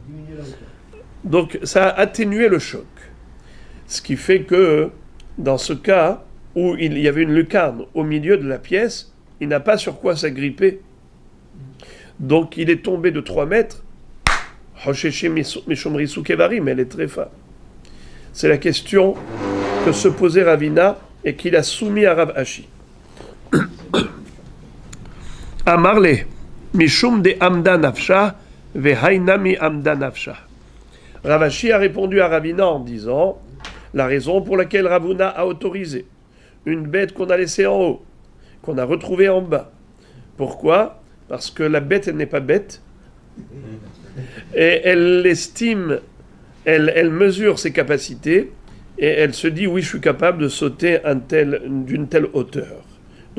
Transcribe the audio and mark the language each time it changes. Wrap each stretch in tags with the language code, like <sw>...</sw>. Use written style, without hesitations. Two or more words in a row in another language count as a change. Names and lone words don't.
<fr>Donc, ça a atténué le choc. Ce qui fait que, dans ce cas où il y avait une lucarne au milieu de la pièce, il n'a pas sur quoi s'agripper. Donc il est tombé de 3 mètres. Mais elle est très femme. C'est la question que se posait Ravina et qu'il a soumis à Rav Ashi.</fr> <arc>אמר ליה משום דאמדה נפשה והאי נמי אמדה נפשה.</arc> <fr>Rav Ashi a répondu à Ravina en disant la raison pour laquelle Ravuna a autorisé une bête qu'on a laissée en haut, qu'on a retrouvée en bas. Pourquoi? Parce que la bête, elle n'est pas bête. Et elle estime, elle mesure ses capacités, et elle se dit, oui, je suis capable de sauter d'une telle hauteur.</fr>